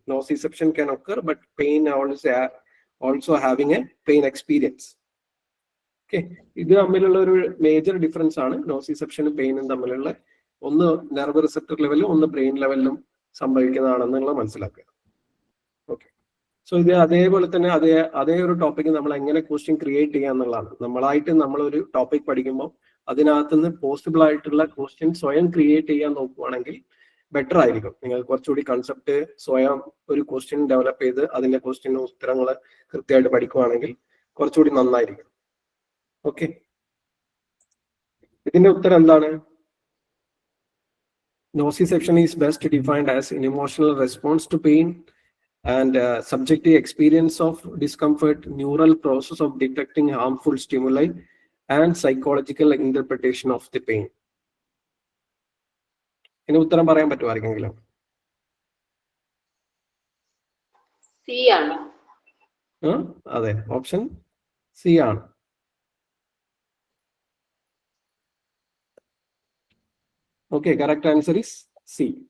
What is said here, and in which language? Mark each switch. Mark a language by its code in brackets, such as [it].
[en] Nociception can occur, but pain also having a pain experience. [ml] Okay, ഇത് തമ്മിലുള്ള ഒരു major difference ആണ് നോസിസെപ്ഷനും പെയിനും തമ്മിലുള്ള. ഒന്ന് നെർവ് റിസെപ്റ്റർ ലെവലിലും ഒന്ന് ബ്രെയിൻ ലെവലിലും സംഭവിക്കുന്നതാണെന്നുള്ള മനസ്സിലാക്കുക. ഓക്കെ, സോ ഇത് അതേപോലെ തന്നെ അതേ ഒരു ടോപ്പിക് നമ്മൾ എങ്ങനെ ക്വസ്റ്റ്യൻ ക്രിയേറ്റ് ചെയ്യുക എന്നുള്ളതാണ്. നമ്മളായിട്ട് നമ്മളൊരു ടോപ്പിക് പഠിക്കുമ്പോൾ അതിനകത്തുനിന്ന് പോസിബിൾ ആയിട്ടുള്ള ക്വസ്റ്റ്യൻ സ്വയം ക്രിയേറ്റ് ചെയ്യാൻ നോക്കുവാണെങ്കിൽ ബെറ്റർ ആയിരിക്കും. നിങ്ങൾ കുറച്ചുകൂടി കൺസെപ്റ്റ് സ്വയം ഒരു ക്വസ്റ്റ്യൻ ഡെവലപ്പ് ചെയ്ത് അതിന്റെ ക്വസ്റ്റ്യന് ഉത്തരങ്ങൾ കൃത്യമായിട്ട് പഠിക്കുവാണെങ്കിൽ കുറച്ചുകൂടി നന്നായിരിക്കും. ഓക്കെ, ഇതിന്റെ ഉത്തരം എന്താണ്? [en] Nociception is best defined as an emotional response to pain and subjective experience of discomfort, neural process of detecting harmful stimuli, and psychological interpretation of the pain. [ml] ഇതിന് ഉത്തരം പറയാൻ പറ്റുമോ ആർക്കെങ്കിലും? സി ആണ്. അതെ, ഓപ്ഷൻ സി ആണ്. [en] Okay, correct answer is C.